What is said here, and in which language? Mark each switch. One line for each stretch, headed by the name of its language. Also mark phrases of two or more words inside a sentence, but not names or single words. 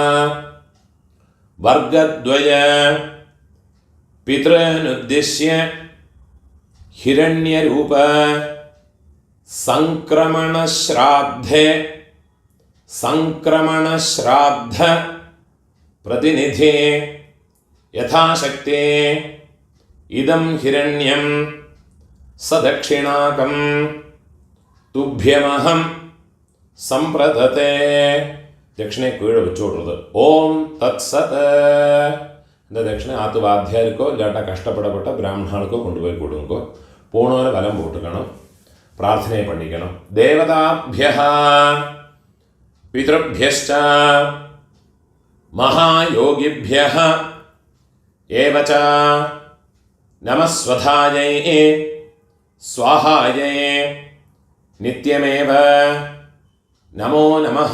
Sanskrit: वर्गद्वय पितॄनुद्दिश्य हिरण्यरूप संक्रमणश्राद्धे संक्रमणश्राद्ध प्रतिनिधि यथाशक्ति इदं हिरण्यं सदक्षिणाकं तुभ्यमहं संप्रदत्ते.
Malayalam: ദക്ഷിണെ കീഴെ വെച്ചോടുന്നത്.
Sanskrit: ॐ तत्सत्.
Tamil: இந்த தட்சிணை ஆத்து வாத்தியாருக்கோ இல்லாட்டா கஷ்டப்படப்பட்ட பிராமணாளுக்கோ கொண்டு போய் கொடுங்கோ. போனோட வலம் போட்டுக்கணும். பிரார்த்தனை பண்ணிக்கணும்.
Sanskrit: देवताभ्यः पितृभ्यश्च महायोगिभ्यः एव च नमःस्वधायै स्वाहायै नित्यमेव नमो नमः.